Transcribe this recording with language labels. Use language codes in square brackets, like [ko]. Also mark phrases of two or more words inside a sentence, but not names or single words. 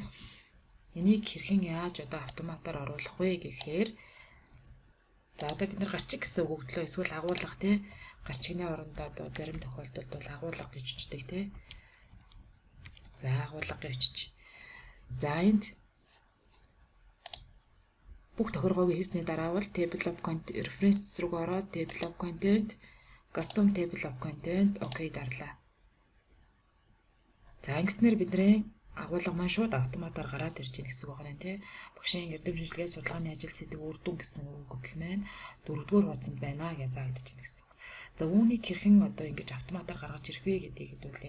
[mn] Энийг хэрхэн яаж одоо автоматар оруулах вэ гэхээр за одоо бид нар гарчиг гэсэн өгөгдлөө эсвэл агуулга тийм гарчигны орондоо одоо зарим тохиолдолд бол агуулга гэж үздэгтэй тийм. За агуулга гэж. За энд бүх тохиргоог хийсний дараа бол [en] table of content reference [mn] руу ороод [en] table of content custom table of content [mn] окей дарлаа. За ингэснээр бидний агуулга маань шууд автоматар гараад ирж байна гэсэн үг байна тий. Багшийн эрдэм шинжилгээ судалгааны ажил сэдв үр дүн гэсэн өгөгдөл маань 4-р хуудсанд байна гэж заагдаж байна гэсэн үг. За үүнийг хэрхэн одоо ингэж автоматар гаргаж ирэх вэ гэдгийг хэдүүлээ.